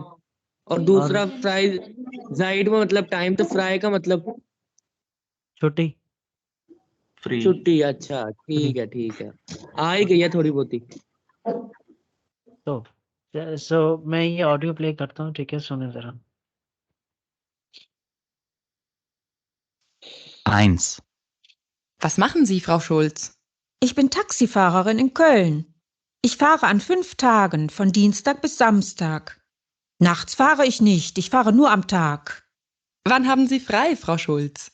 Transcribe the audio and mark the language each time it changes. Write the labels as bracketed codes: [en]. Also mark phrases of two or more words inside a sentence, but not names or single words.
[ur] اور دوسرا فرائی زائیڈ میں مطلب ٹائم، تو فرائی کا مطلب چھٹی. فری. چھٹی. اچھا ٹھیک ہے آ ہی گئی ہے تھوڑی بہت ہی. تو میں یہ آڈیو پلے کرتا ہوں، ٹھیک ہے، سنیں ذرا. 1. [de] Was machen Sie, Frau Schulz? Ich bin Taxifahrerin in Köln. Ich fahre an 5 Tagen, von Dienstag bis Samstag. Nachts fahre ich nicht, ich fahre nur am Tag. Wann haben Sie frei, Frau Schulz?